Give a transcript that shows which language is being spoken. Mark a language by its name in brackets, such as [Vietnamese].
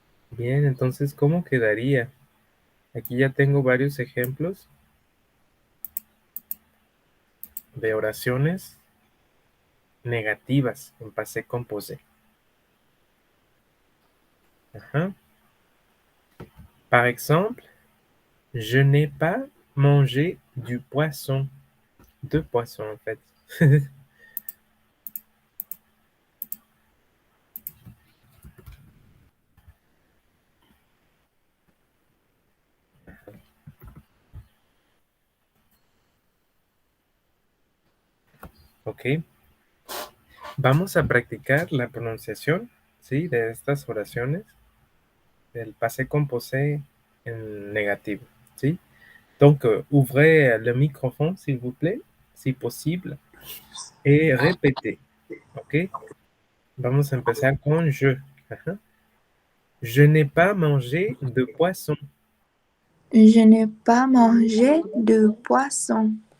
[Spanish] Bien, entonces, ¿cómo quedaría? Aquí ya tengo varios ejemplos de oraciones negativas en passé composé. Ajá. [French] Par exemple, je n'ai pas mangé du poisson. Deux poissons, en fait. Ok. [Spanish] Vamos a practicar la pronunciación, ¿sí? De estas oraciones del passé composé en negativo, ¿sí? [French] Donc, ouvrez le microphone, s'il vous plaît, si possible, et répétez, ¿ok? [Spanish] Vamos a empezar con [French] je. Ajá. Je n'ai pas mangé de poisson. Je n'ai pas mangé de poisson.